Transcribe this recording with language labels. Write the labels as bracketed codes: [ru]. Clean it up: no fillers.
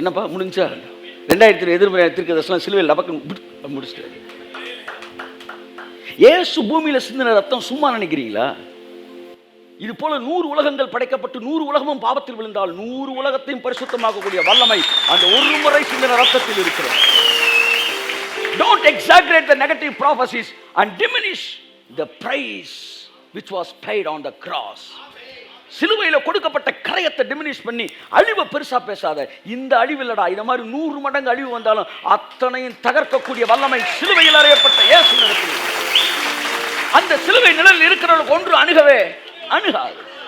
[ta] என்னப்பா முடிஞ்சா 2000 எதிர்மறை தீர்க்கதரிசனம் சிலுவையில் லபக்கு முடிச்சிட்டார். இயேசு பூமியில சிந்தின ரத்தம் சும்மா நினைக்கிறீங்களா? இது போல 100 உலகங்கள் படைக்கப்பட்டு 100 உலகமும் பாவத்தில் விழுந்தால் 100 உலகத்தையும் பரிசுத்தமாக்கக்கூடிய வல்லமை அந்த ஒரு முறை சிந்தின ரத்தத்தில் இருக்கிறது. [en] Don't exaggerate the negative prophecies and diminish the price which was paid on the cross. [ta] சிலுவையில கொடுக்கப்பட்ட கரையத்தை டிமினிஷ் பண்ணி அழிவை பெருசா பேசாத. இந்த அழிவு இல்லடா, இந்த மாதிரி 100 மடங்கு அழிவு வந்தாலும் அத்தனையும் தகர்க்கக்கூடிய வல்லமை சிலுவையில் அறையப்பட்ட இயேசு நடக்கிறது. அந்த சிலுவை நிழலில் இருக்கிறவர்களுக்கு ஒன்று அணுகவே அணுகாது.